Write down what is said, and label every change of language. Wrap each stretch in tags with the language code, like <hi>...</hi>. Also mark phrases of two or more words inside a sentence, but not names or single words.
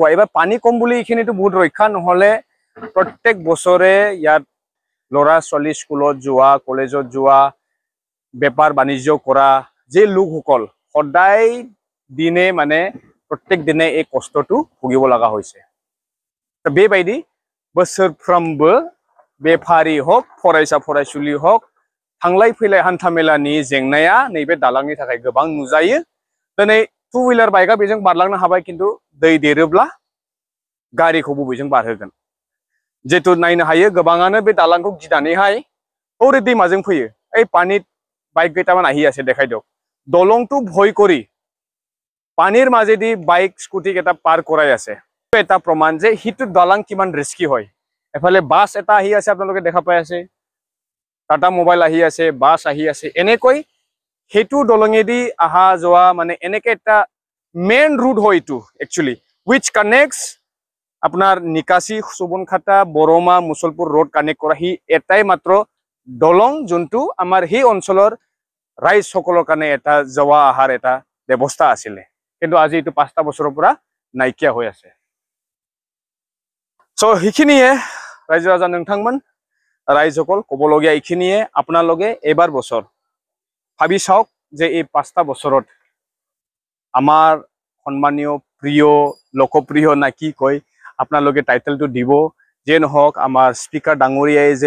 <as>এবাৰ পানী কম বুলি এইখিনিটো বহুত ৰক্ষা নহলে প্ৰত্যেক বছৰে ইয়াত ল'ৰা ছোৱালী স্কুলত যোৱা কলেজত যোৱা বেপাৰ বাণিজ্য কৰা যে লোকসকল সদায় দিনে মানে প্ৰত্যেক দিনে এই কষ্টটো ভুগিব লগা হৈছে।</as> <brx>বেবাইদি बोसोरफ्रोमबो बेफारि हक फरायसा फरायसुलि हक थांलाय फैलाय हान्थामेलानि जेंनाया नैबे दालांनि थाखाय गोबां नुजायो दिनै टु व्हीलार बाइकआ बेजों बारलांनो हाबाय खिन्थु दै देरोब्ला गारिखौ बबेजों बारहोगोन जेतु नायनो हायो गोबाङानो बे दालांखौ गिनानैहाय ओरै दैमाजों फैयो</brx> <as>এই পানীত বাইক কেইটামান আহি আছে দেখাই দিয়ক দলংটো ভয় কৰি পানীৰ মাজেদি বাইক স্কুটি কেইটা পাৰ কৰাই আছে এটা প্ৰমাণ যে হিটো দালাং কিমান ৰিস্কি হয় এফালে বাস এটা আহি আছে আপোনালোকে দেখা পাই আছে টাটা মোবাইল আহি আছে বাস আহি আছে এনেকৈ হেতু দলঙেদি আহা যোৱা মানে এনেকে এটা মেইন রুট হয় এটো একচুয়ালি</as> <en>which connects</en> <as>আপনার নিকাশি সুবনখাতা বৰমা মুছলপুৰ রোড কানেক্ট কৰা হি এটাই মাত্ৰ দলং যোনটো আমাৰ হি অঞ্চলৰ ৰাইজ সকলৰ কাৰণে এটা যাওয়া আহাৰ এটা ব্যৱস্থা আছিল কিন্তু আজি এটো 5টা বছৰৰ পৰা নাইকিয়া হৈ আছে সো হিখিনিয়ে ৰাইজ ৰাজা নংথাংমান ৰাইজসকল কবলগীয়া ইখিনিয়ে আপোনালোকে এবাৰ বছৰ ভাবি চাওক যে এই 5টা বছৰত আমাৰ সম্মানীয় প্ৰিয় লোকপ্ৰিয় না কি কয় আপোনালোকে টাইটেলটো দিব যে নহক আমাৰ স্পিকাৰ ডাঙৰীয়াই যে</as>